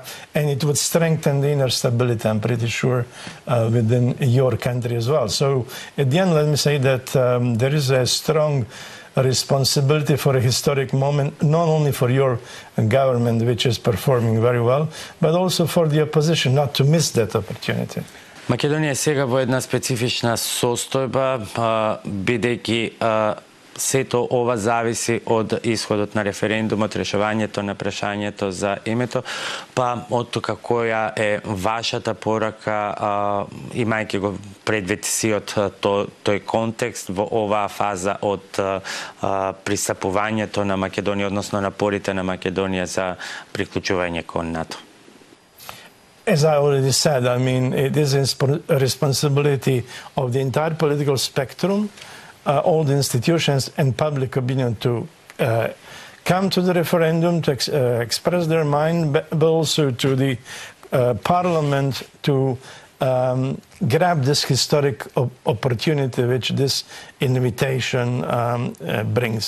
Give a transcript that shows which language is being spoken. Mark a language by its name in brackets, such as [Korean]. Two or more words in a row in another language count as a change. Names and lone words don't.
[English] And it would strengthen the inner stability, I'm pretty sure, within your country as well. So at the end, let me say that there is a strong responsibility for a historic moment, not only for your government, which is performing very well, but also for the opposition, not to miss that opportunity. [Macedonian] Македонија е сега во една специфична состојба, бидејќи сето ова зависи од исходот на референдумот, решавањето на прашањето за името, па од тука која е вашата порака, имајќи го предвид сиот тој контекст во оваа фаза од пристапувањето на Македонија, односно напорите на Македонија за приклучување кон НАТО? [English] As I already said, I mean, it is a responsibility of the entire political spectrum, all the institutions and public opinion to come to the referendum, to express their mind, but also to the parliament to grab this historic opportunity which this invitation brings.